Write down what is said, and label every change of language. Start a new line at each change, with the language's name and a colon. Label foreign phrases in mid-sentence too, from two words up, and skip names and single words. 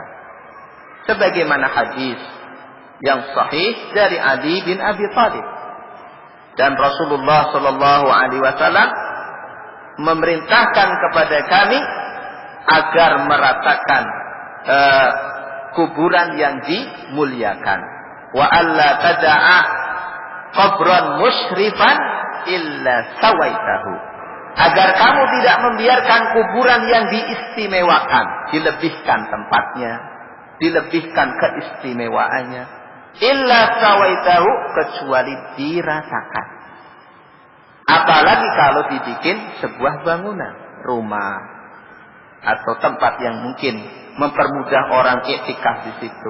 Indonesian: Sebagaimana hadis yang sahih dari Ali bin Abi Thalib, dan Rasulullah
Arabic: صلى الله عليه وسلم
Indonesian: memerintahkan kepada kami agar meratakan kuburan yang dimuliakan.
Arabic: وألا تدع قبرا مشرفا إلا سويته.
Indonesian: Agar kamu tidak membiarkan kuburan yang diistimewakan, dilebihkan tempatnya, dilebihkan keistimewaannya,
Arabic: إلا سويته,
Indonesian: kecuali diratakan. Apalagi kalau dibikin sebuah bangunan, rumah, atau tempat yang mungkin mempermudah orang iktikaf di situ.